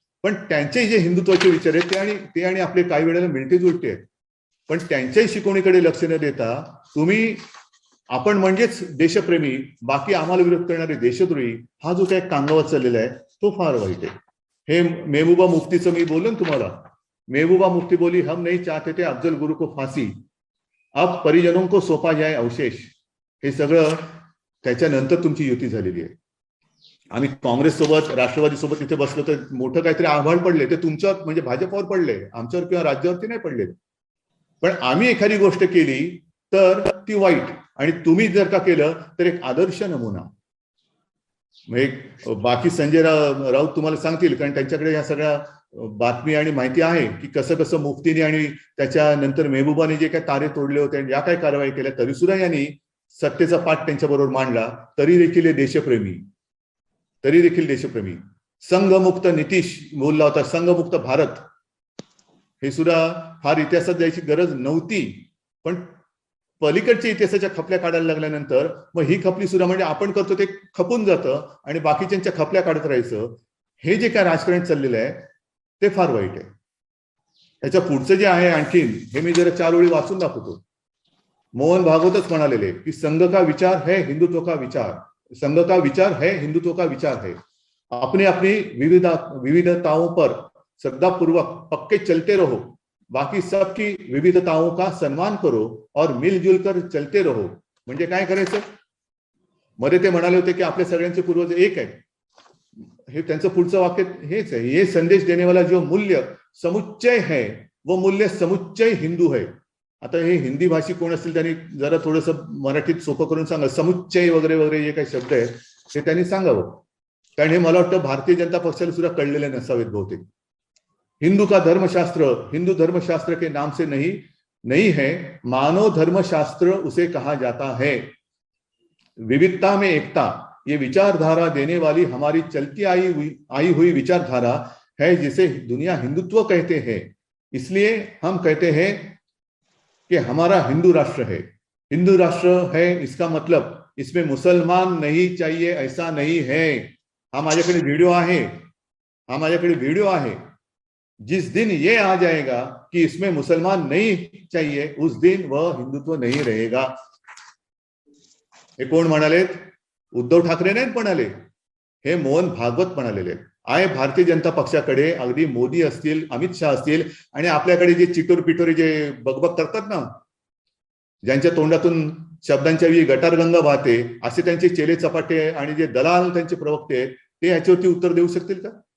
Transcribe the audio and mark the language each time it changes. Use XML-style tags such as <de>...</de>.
<mr>पण त्यांचे जे हिंदुत्वाचे विचार आहेत ते आणि आपले काही वेळेला मिळते जुळते आहेत. पण त्यांच्याही शिकवणीकडे लक्ष न देता तुम्ही आपण म्हणजेच देशप्रेमी, बाकी आम्हाला विरोध करणारे देशद्रोही, हा जो काही कांगावा चाललेला आहे तो फार वाईट आहे. हे मेहबूबा मुफ्तीचं मी बोललो तुम्हाला.</mr> <hi>मेहबूबा मुफ्ती बोली, हम नहीं चाहते थे अफजल गुरु को फांसी, अब परिजनों को सौंपा जाए अवशेष.</hi> <mr>हे सगळं त्याच्यानंतर तुमची युती झालेली आहे. आम्ही काँग्रेस सोबत, राष्ट्रवादी सोबत इथे बसलो तर मोठं काहीतरी आव्हान पडले, ते तुमच्यावर म्हणजे भाजपवर पडले, आमच्यावर किंवा राज्यावरती नाही पडले. पण आम्ही एखादी गोष्ट केली तर ती वाईट, आणि तुम्ही जर का केलं तर एक आदर्श नमुना. म्हणजे बाकी संजय राऊत तुम्हाला सांगतील, कारण त्यांच्याकडे या सगळ्या बातमी आणि माहिती आहे की कसं कसं मुफ्तीने आणि त्याच्यानंतर मेहबूबाने जे काही तारे तोडले होते आणि या काही कारवाई केल्या, तरी सुद्धा यांनी सत्तेचा पाठ त्यांच्याबरोबर मांडला. तरी देखील देशप्रेमी. संघमुक्त नितीश बोलला होता, संघमुक्त भारत. हे सुद्धा फार इतिहासात जायची गरज नव्हती, पण पलीकडच्या इतिहासाच्या खपल्या काढायला लागल्यानंतर मग ही खपली सुद्धा म्हणजे आपण करतो ते खपून जातं आणि बाकीच्यांच्या खपल्या काढत राहायचं. हे जे काय राजकारण चाललेलं आहे ते फार वाईट आहे. त्याच्या पुढचं जे आहे आणखीन, हे मी जरा 4 ओळी वाचून दाखवतो.</mr> <hi>मोहन भागवतच</hi> <mr>म्हणालेले की</mr> <hi>संघ का विचार है हिंदुत्व का विचार, संघ का विचार है हिंदुत्व का विचार है. अपनी अपनी विविधताओं पर श्रद्धापूर्वक पक्के चलते रहो, बाकी सबकी विविधताओं का सम्मान करो और मिलजुल कर चलते रहो.</hi> <mr>म्हणजे काय करायचं? मध्ये ते म्हणाले होते की आपल्या सगळ्यांचे पूर्वज एक आहेत. हे त्यांचं पुढचं वाक्य हेच आहे,</mr> <hi>ये संदेश देने वाला जो मूल्य समुच्चय है वो मूल्य समुच्चय हिंदू है.</hi> <mr>आता हे हिंदी भाषिक कोण असतील त्यांनी जरा थोडंसं मराठीत सोपं करून सांगा, समुच्चय वगैरे वगैरे जे काही शब्द आहेत ते त्यांनी सांगावं, कारण हे मला वाटतं भारतीय जनता पक्षाला सुद्धा कळलेले नसावेत बहुतेक.</mr> <hi>हिंदू का धर्मशास्त्र हिंदू धर्मशास्त्र के नाम से नहीं है, मानव धर्मशास्त्र उसे कहा जाता है. विविधता में एकता ये विचारधारा देने वाली हमारी चलती आई हुई विचारधारा है जिसे दुनिया हिंदुत्व कहते हैं। इसलिए हम कहते हैं कि हमारा हिंदू राष्ट्र है। हिंदू राष्ट्र है इसका मतलब इसमें मुसलमान नहीं चाहिए ऐसा नहीं है।</hi> <mr>हा माझ्याकडे व्हिडिओ आहे।</mr> <hi>जिस दिन ये आ जाएगा कि इसमें मुसलमान नहीं चाहिए उस दिन वह हिंदुत्व नहीं रहेगा।</hi> <mr>हे कोण म्हणाले? उद्धव ठाकरे नाहीत म्हणाले, हे मोहन भागवत म्हणालेले आहे। भारतीय जनता पक्षाकडे अगदी मोदी असतील, अमित शहा असतील आणि आपल्याकडे जे चिटोर पिटोरी जे बगबग करतात ना, ज्यांच्या तोंडातून शब्दांच्या गटारगंगा वाहते, असे त्यांचे चेले चपाटे आणि जे दलाल त्यांचे प्रवक्ते ते याच्यावरती उत्तर देऊ शकतील का?</mr>